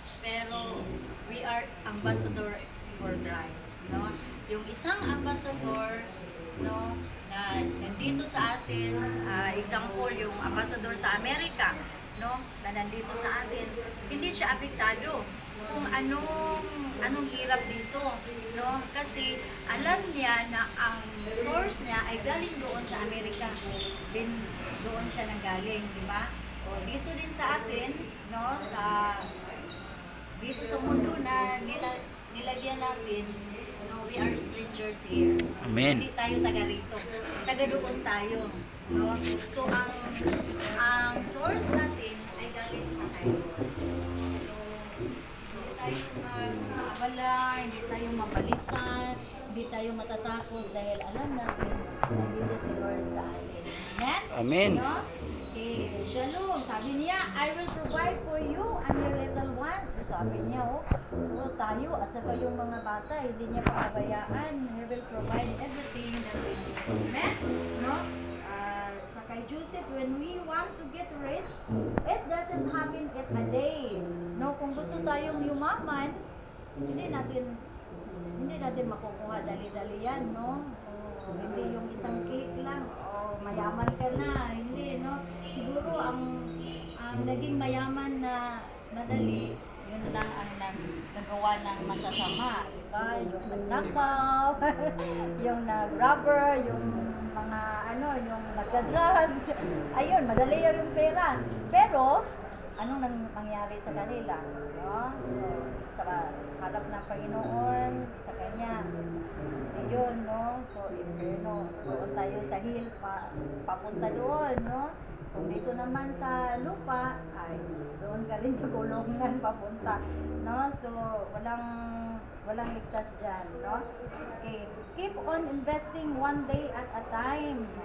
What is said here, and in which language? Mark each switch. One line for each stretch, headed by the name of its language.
English: Pero we are ambassador for Christ, no?
Filipino: Yung isang ambassador, no, na nandito sa atin, example, yung ambassador sa Amerika, no, na nandito sa atin, hindi siya apektado kung anong hirap dito, no, kasi alam niya na ang source niya ay galing doon sa Amerika, din doon siya nanggaling, di ba? O dito din sa atin, no, dito sa mundo na nilagyan natin, no,
English: we are strangers here.
Filipino: Amen. Hindi tayo taga rito. Taga doon tayo, no? So ang source natin ay galing sa tayo. So hindi tayo maabala, hindi tayo mapalisan, hindi tayo matatakot dahil alam natin nandito si Lord sa atin. Amen? Amen. No? Shalom. Sabi niya,
English: I will provide for you and your little ones.
Filipino: So, sabi niya, tayo at saka yung mga bata, hindi niya papabayaan.
English: He will provide everything that we need. Amen? No?
Filipino: Sa kay
English: Joseph, when we want to get rich, it doesn't happen in a day.
Filipino: No? Kung gusto tayong yumaman, hindi natin makukuha dali-dali yan, no? Hindi yung isang cake lang, mayaman ka na, hindi, no? Siguro ang naging mayaman na madali, yun lang ang nagawa ng masasama, diba? Yung nagnakaw, yung nag-robber, yung mga yung nagka-drugs, ayun, madali yung pera. Pero, anong nangyari sa kanila, no? So, sa harap ng Panginoon, sa Kanya, ayun, no? So, inferno, doon tayo sa hill, papunta doon, no? Kung dito naman sa lupa, ay doon ka rin sa kulungan papunta, no? So, walang ligtas dyan, no?
English: Okay, keep on investing one day at a time.